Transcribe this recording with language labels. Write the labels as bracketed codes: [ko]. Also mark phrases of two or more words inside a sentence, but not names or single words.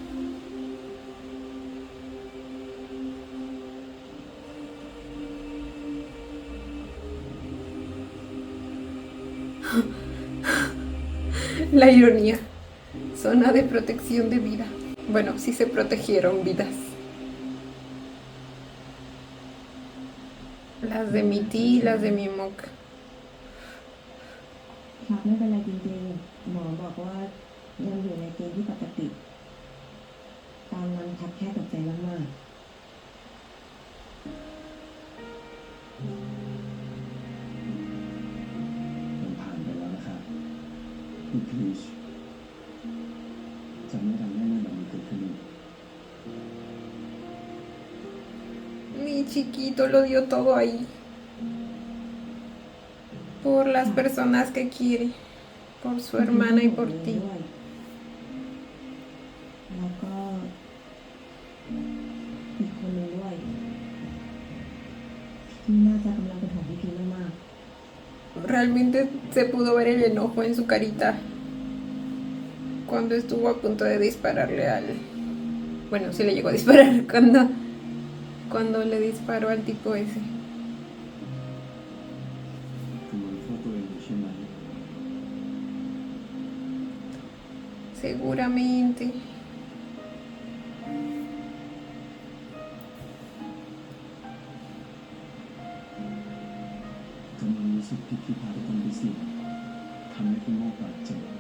[es] La ironía. Zona de protección de vida. Bueno, sí se protegieron vidas. Las de mi Ti y las de mi Mok. [th] ครับไม่เป็นไรจริงๆหมอบอกว่ายังอยู่ในเกณฑ์ที่ปกติ ตอนนั้นครับแค่ตกใจมากๆ มันผ่านไปแล้วนะครับพี่พีชจะไม่ทำให้เรื่องแบบนี้เกิดขึ้นอีก [es] Mi chiquito lo dio todo ahí. Por las personas que quiere. Por su hermana y por ti. [th] แล้วก็อีกคนนึงด้วยที่น่าจะกำลังเป็นห่วงพี่พีมาก [es] Realmente se pudo ver el enojo en su carita cuando estuvo a punto de dispararle al... Bueno, sí le llegó a disparar cuando le disparó al tipo ese. [th] กำลังโทษตัวเองอยู่ใช่ไหม [es] Seguramente. [th] กำลังรู้สึกผิดที่พาทุกคนไปเสี่ยงทำให้คุณโมบาดเจ็บ